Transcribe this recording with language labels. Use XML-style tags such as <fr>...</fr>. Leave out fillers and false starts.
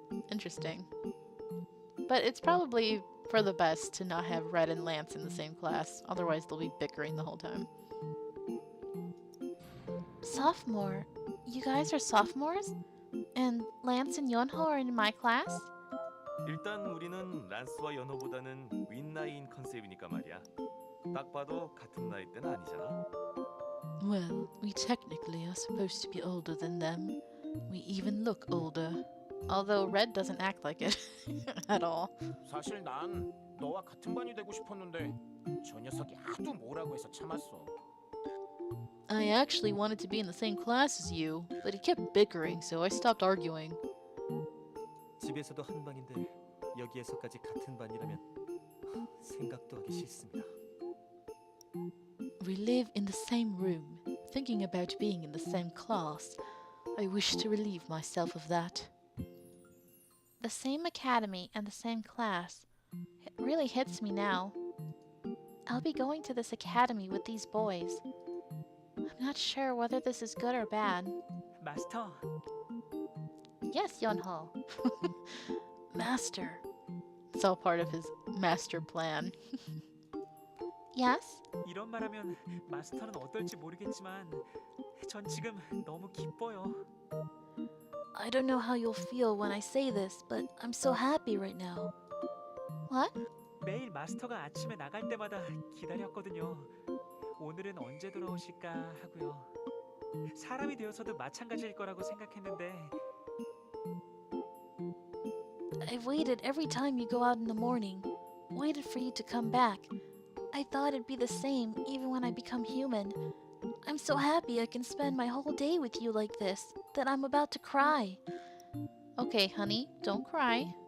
<en>Interesting. But it's probably for the best to not have Red and Lance in the same class. Otherwise, they'll be bickering the whole time. Sophomore? You guys are sophomores? And Lance and Yonho are in my class?</en> <ko>일단 우리는 란스와 연호보다는 윗나이인 컨셉이니까 말이야. 딱 봐도 같은 나이 때는 아니잖아.</ko> <en>Well, we technically are supposed to be older than them. We even look older. Although Red doesn't act like it at all.</en> <ko>사실 난 너와 같은 반이 되고 싶었는데 저 녀석이 하도 뭐라고 해서 참았어.</ko> <en>I actually wanted to be in the same class as you, but he kept bickering, so I stopped arguing.</en> <ko>집에서도 한 반인데 여기에서까지 같은 반이라면 생각도 하기 싫습니다.</ko> <en>We live in the same room. Thinking about being in the same class, I wish to relieve myself of that. The same academy and the same class. It really hits me now. I'll be going to this academy with these boys. I'm not sure whether this is good or bad.</en> <ko>마스터,</ko> <en>Yes, Yonho. Master, It's all part of his master plan. Yes?</en> <ko>이런 말하면 마스터는 어떨지 모르겠지만 전 지금 너무 기뻐요.</ko> <en>I don't know how you'll feel when I say this, but I'm so happy right now. What?</en> <ko>매일 마스터가 아침에 나갈 때마다 기다렸거든요. 오늘은 언제 돌아오실까 하고요. 사람이 되어서도 마찬가지일 거라고 생각했는데</ko> <en>I've waited every time you go out in the morning. Waited for you to come back. I thought it'd be the same even when I become human. I'm so happy I can spend my whole day with you like this that I'm about to cry. Okay, honey, don't cry.</en>